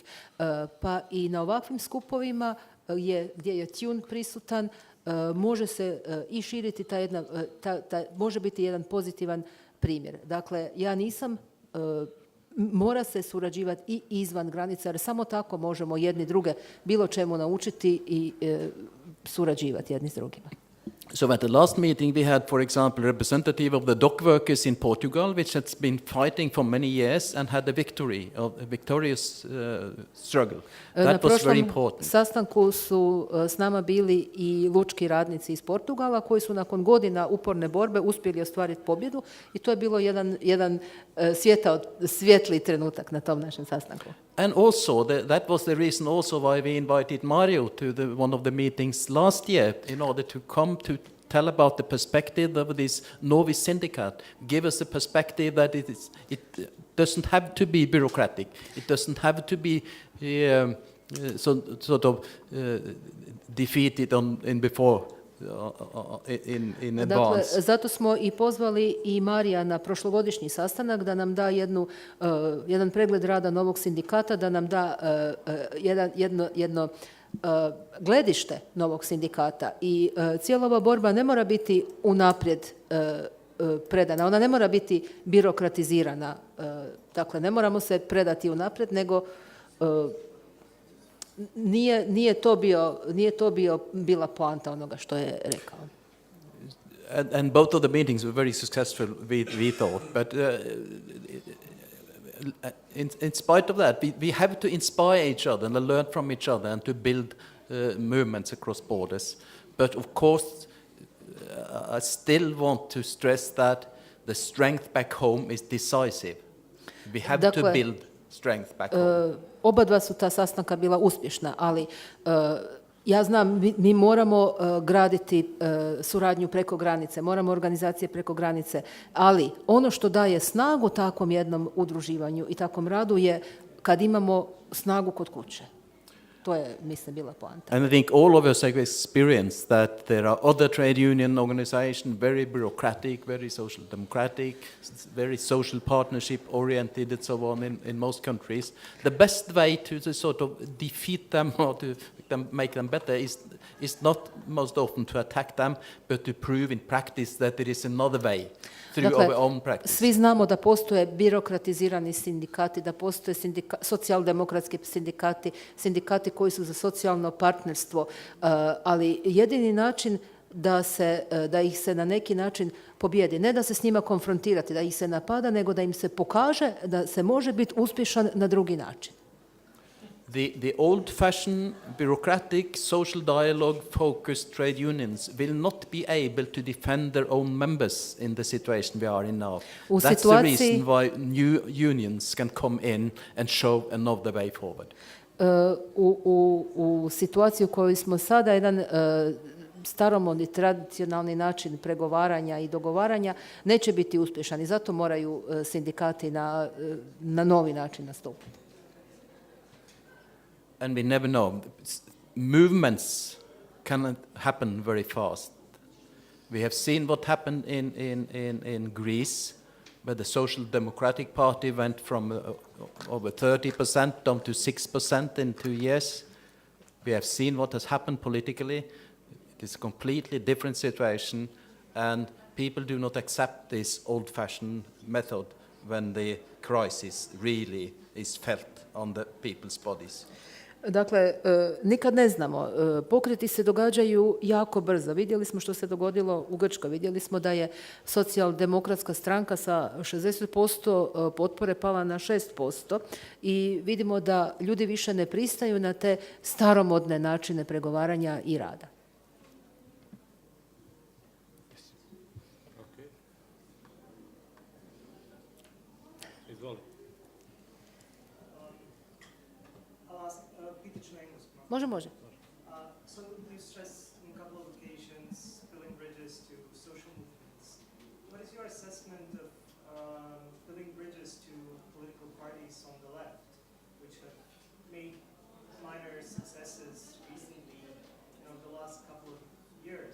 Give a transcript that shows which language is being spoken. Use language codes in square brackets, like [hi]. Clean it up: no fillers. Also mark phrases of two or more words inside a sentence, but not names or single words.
[hr] Pa i na ovakvim skupovima gdje je tune prisutan, može se i širiti može biti jedan pozitivan primjer. Dakle, ja nisam, mora se surađivati i izvan granica, jer samo tako možemo jedni druge bilo čemu naučiti i surađivati jedni s drugima. [en] So at the last meeting we had, for example, a representative of the dock workers in Portugal, which has been fighting for many years and had a victorious struggle. That was very important. [hr] Na sastanku su s nama bili i lučki radnici iz Portugala koji su nakon godina uporne borbe uspjeli ostvariti pobjedu i to je bilo jedan svijetli trenutak na tom našem sastanku. [en] And also, that was the reason also why we invited Mario to one of the meetings last year, in order to come to tell about the perspective of this Novog syndikat, give us a perspective that it doesn't have to be bureaucratic, it doesn't have to be defeated in before. In advance. [hr] Dakle, zato smo i pozvali i Marija na prošlogodišnji sastanak da nam da jedan pregled rada Novog sindikata, da nam da jedno gledište Novog sindikata i cijela ova borba ne mora biti unaprijed predana, ona ne mora biti birokratizirana, dakle ne moramo se predati unaprijed, nego nije to bila poanta onoga što je rekao. [en] And both of the meetings were very successful, we thought. But in spite of that, we have to inspire each other and learn from each other and to build movements across borders. But of course, I still want to stress that the strength back home is decisive. We have to build strength back home. [hr] Oba dva su ta sastanka bila uspješna, ali ja znam, mi moramo graditi suradnju preko granice, moramo organizacije preko granice, ali ono što daje snagu takvom jednom udruživanju i takvom radu je kad imamo snagu kod kuće. To je, mislim, bila poanta. [en] And I think all of us have experienced that there are other trade union organizations, very bureaucratic, very social democratic, very social partnership oriented and so on in most countries. The best way to sort of defeat them or to make them better is not most often to attack them, but to prove in practice that there is another way through our own practice. [hr] Svi znamo da postoje birokratizirani sindikati, da postoje socijaldemokratski sindikati koji su za socijalno partnerstvo, ali jedini način da ih se na neki način pobijedi, ne da se s njima konfrontirati, da ih se napada, nego da im se pokaže da se može biti uspješan na drugi način. [en] The old-fashioned, bureaucratic, social dialogue-focused trade unions will not be able to defend their own members in the situation we are in now. That's the reason why new unions can come in and show another way forward. [hr] U situaciji u kojoj smo sada, jedan staromodni, tradicionalni način pregovaranja i dogovaranja neće biti uspješan i zato moraju sindikati na novi način nastupiti. [en] And we never know. Movements can happen very fast. We have seen what happened in Greece, where the Social Democratic Party went from over 30% down to 6% in 2 years. We have seen what has happened politically. It is a completely different situation, and people do not accept this old-fashioned method when the crisis really is felt on the people's bodies. [hr] Dakle, nikad ne znamo. Pokreti se događaju jako brzo. Vidjeli smo što se dogodilo u Grčkoj. Vidjeli smo da je socijaldemokratska stranka sa 60% potpore pala na 6% i vidimo da ljudi više ne pristaju na te staromodne načine pregovaranja i rada. Može. [en] So you stressed on a couple of occasions building bridges to social movements. What is your assessment of building bridges to political parties on the left, which have made minor successes recently, the last couple of years?